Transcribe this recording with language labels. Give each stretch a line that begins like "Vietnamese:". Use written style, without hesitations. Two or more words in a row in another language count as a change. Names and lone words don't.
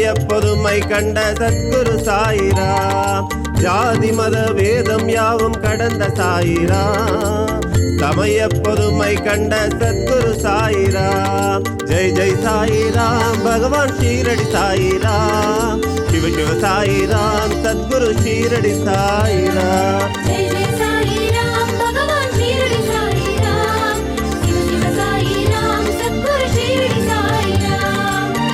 Tamil: பொதுமை கண்ட சத்குரு சாயிராம் ஜாதி மத வேதம் யாவும் கடந்த சாயிராம் சமய பொதுமை கண்ட சத்குரு சாயிராம் ஜெய் ஜெய் சாயிராம் பகவான் ஷீரடி சாயிராம்
Hindi: शिव शिव साईराम सद्गुरु शीरडी साईराम जय जय साईराम भगवान शीरडी साईराम शिव शिव साईराम सद्गुरु शीरडी साईराम